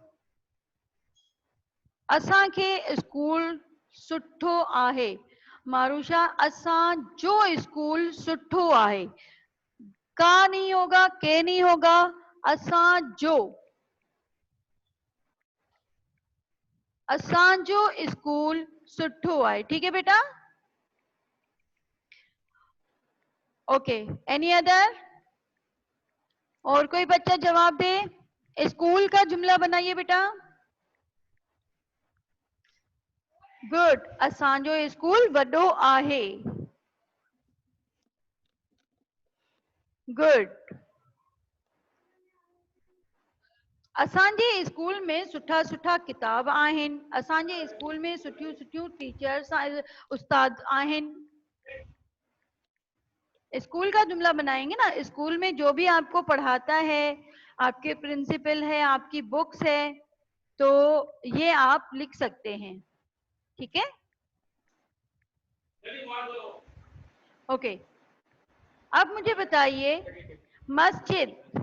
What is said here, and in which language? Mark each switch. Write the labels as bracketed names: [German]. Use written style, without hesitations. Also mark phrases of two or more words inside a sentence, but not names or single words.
[Sindhi] असांखे स्कूल सुठो आहे। मारूशा, असांजो स्कूल सुठो आहे। [Urdu] کا نہیں ہوگا، کے نہیں ہوگا, [Sindhi] असांजो, असांजो स्कूल सुठो आहे। [Urdu] ٹھیک ہے بیٹا? [English] OK, any other? [Urdu] اور کوئی بچہ جواب دے. اسکول کا جملہ بنائیے بیٹا. गुड, [Sindhi] असांजो स्कूल वॾो आहे। गुड। असांजे स्कूल में सुठा सुठा किताब आहिनि। असांजे स्कूल में सुठियूं सुठियूं टीचर्स उस्ताद आहिनि। [Urdu] اسکول کا جملہ بنائیں گے نا. اسکول میں جو بھی آپ کو پڑھاتا ہے، آپ کے پرنسپل ہے، آپ کی بکس ہے، تو یہ آپ لکھ سکتے ہیں. ٹھیک ہے? اوکے، اب مجھے بتائیے، مسجد,